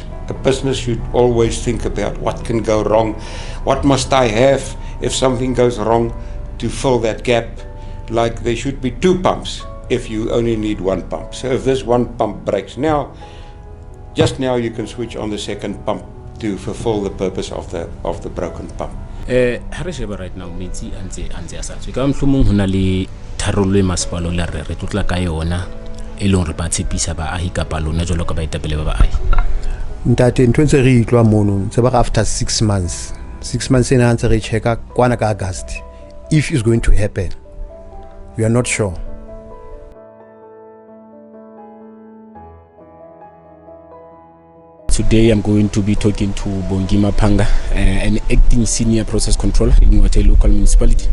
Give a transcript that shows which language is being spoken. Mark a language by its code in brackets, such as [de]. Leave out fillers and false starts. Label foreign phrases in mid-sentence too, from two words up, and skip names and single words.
[en] A business should always think about what can go wrong, what must I have if something goes wrong to fill that gap. Like there should be 2 pumps if you only need 1 pump. So if this 1 pump breaks now, just now you can switch on the second pump to fulfill the purpose of the broken pump. [st] Ha re sheba [en] right now [st] metsi antse a sa tswe ka mhlomong hona le tharollo e masepalo la re tlotla ka yona e leng re ba tshepisa baahi kapa lona jwalo ka baetapele ba baahi. Ntate ntwe ntse re itlwa mono ntse ba [en] after 6 months [st] ena ntse re checka kwana ka August [en] if it's going to happen. We are not sure. Today I'm going to be talking to Bongima Panga, an acting senior process controller in Ngwathe local municipality.